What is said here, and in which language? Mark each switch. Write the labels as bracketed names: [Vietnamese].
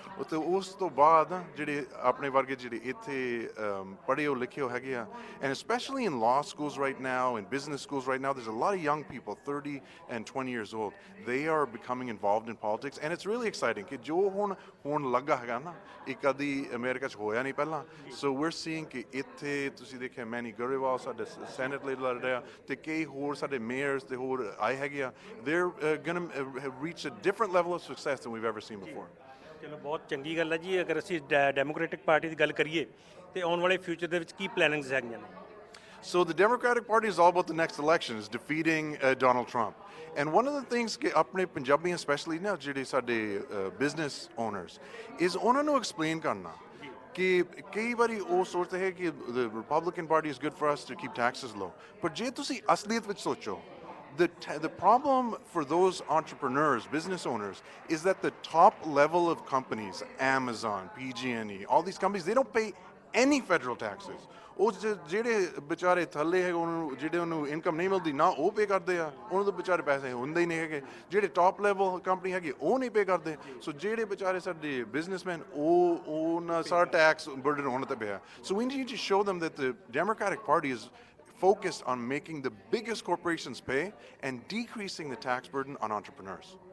[Punjabi] ਤੇ ਉਸ ਤੋਂ ਬਾਅਦ ਜਿਹੜੇ ਆਪਣੇ ਵਰਗੇ ਜਿਹੜੇ ਇੱਥੇ ਪੜ੍ਹੇ ਹੋ ਲਿਖੇ ਹੋ ਹੈਗੇ ਆ, [English] and specially in law schools right now, in business schools right now, there's a lot of young people 30 and 20 years old, they are becoming involved in politics, and it's really exciting [Punjabi] ਕਿ ਜੋ ਹੁਣ ਲੱਗਾ ਹੈਗਾ ਨਾ, ਇੱਕ ਕਦੀ America 'ਚ ਹੋਇਆ ਨਹੀਂ ਪਹਿਲਾਂ। ਸੋ [English] we're seeing [Punjabi] ਕਿ ਇੱਥੇ ਤੁਸੀਂ ਦੇਖਿਆ ਮੈਨੀ ਗਰੇਵਾਲ ਸਾਡੇ ਸੈਨੇਟ ਲਈ ਲੜ ਰਿਹਾ, ਤੇ ਕਈ ਹੋਰ ਸਾਡੇ ਮੇਅਰਸ ਤੇ ਹੋਰ ਆਏ ਹੈਗੇ ਆ। [English] they're gonna reach a different level of success than we've ever seen before. [Punjabi] ਚਲੋ, ਬਹੁਤ ਚੰਗੀ ਗੱਲ ਹੈ ਜੀ। ਅਗਰ ਅਸੀਂ ਡੈਮੋਕ੍ਰੈਟਿਕ ਪਾਰਟੀ ਦੀ ਗੱਲ ਕਰੀਏ ਤੇ ਆਉਣ ਵਾਲੇ ਫਿਊਚਰ ਦੇ ਵਿੱਚ ਕੀ ਪਲੈਨਿੰਗਸ ਹੈਗੀਆਂ ਨੇ? [English] So the Democratic Party is all about the next election, is defeating Donald Trump. And one of the things [Punjabi] ਕਿ ਆਪਣੇ ਪੰਜਾਬੀ [English] especially [Punjabi] ਨਾ ਜਿਹੜੇ ਸਾਡੇ [English] business owners is [Punjabi] ਉਹਨਾਂ ਨੂੰ [English] explain [Punjabi] ਕਰਨਾ ਕਿ ਕਈ ਵਾਰੀ ਉਹ ਸੋਚਦੇ ਹੈ ਕਿ [English] the Republican Party is good for us to keep taxes low, [Punjabi] ਪਰ ਜੇ ਤੁਸੀਂ ਅਸਲੀਅਤ ਵਿੱਚ ਸੋਚੋ, [English] the problem for those entrepreneurs, business owners, is that the top level of companies, Amazon, PG&E, all these companies, they don't pay any federal taxes. [Punjabi] ਉਹ ਜਿਹੜੇ ਵਿਚਾਰੇ ਥੱਲੇ ਹੈਗੇ, ਉਹਨੂੰ ਜਿਹੜੇ ਉਹਨੂੰ ਇਨਕਮ ਨਹੀਂ ਮਿਲਦੀ ਨਾ ਉਹ ਪੇ ਕਰਦੇ ਆ, ਉਹਨਾਂ ਦੇ ਵਿਚਾਰੇ ਪੈਸੇ ਹੁੰਦੇ ਹੀ ਨਹੀਂ ਹੈਗੇ। ਜਿਹੜੇ ਟਾਪ ਲੈਵਲ ਕੰਪਨੀ ਹੈਗੀ ਉਹ ਨਹੀਂ ਪੇ ਕਰਦੇ। ਸੋ ਜਿਹੜੇ ਵਿਚਾਰੇ ਸਾਡੇ ਬਿਜ਼ਨਸਮੈਨ ਉਹ ਸਾਰਾ ਟੈਕਸ ਬਰਡਨ ਉਹਨਾਂ 'ਤੇ ਪਿਆ। [English] So we need to show them that the Democratic Party is focused on making the biggest corporations pay and decreasing the tax burden on entrepreneurs.